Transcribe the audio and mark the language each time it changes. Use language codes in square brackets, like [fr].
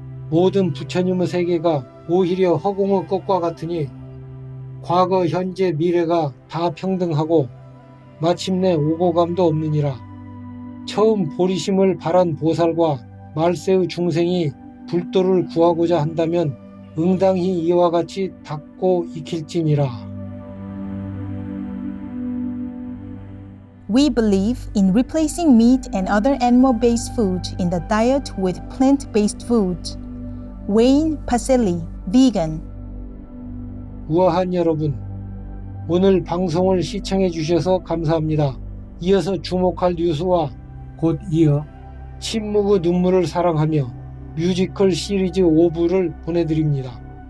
[ko] 모든 부처님의 세계가 오히려 허공의 것과 같으니 과거, 현재, 미래가 다 평등하고 마침내 오고감도 없느니라. 처음 보리심을 바란 보살과 말세의 중생이 불도를 구하고자 한다면 응당히 이와 같이 닦고 익힐지니라. [en] We believe in replacing meat and other animal-based food in the diet with plant-based food. Wayne Pacelli, vegan. [ko] 우아한 여러분, 오늘 방송을 시청해 주셔서 감사합니다. 이어서 주목할 뉴스와 곧 이어 침묵의 눈물을 사랑하며 뮤지컬 시리즈 5부를 보내드립니다.